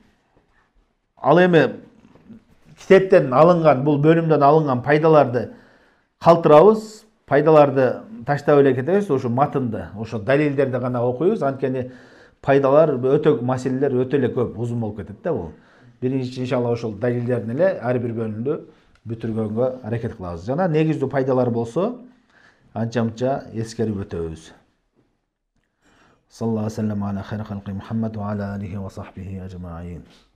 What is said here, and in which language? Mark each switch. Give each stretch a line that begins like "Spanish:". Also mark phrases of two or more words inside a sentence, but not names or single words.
Kyrgyz: Ал эми китептен алынган, бул бөлүмдөн алынган пайдаларды калтырабыз, пайдаларды таштап эле кетебиз, ошо матынды, ошо далилдерди гана окуйбуз. Анткени пайдалар маселелер өтө эле көп, узун болуп кетет да бул. Биринчи иншалла ошол далилдердин эле ар бир бөлүмдү бүтүргөнгө аракет кылабыз. Жана негиздүү пайдалар болсо, анча-мынча эскерип өтөбүз.
Arabic: صلى الله عليه وسلم على خير خلق محمد وعلى آله وصحبه أجمعين.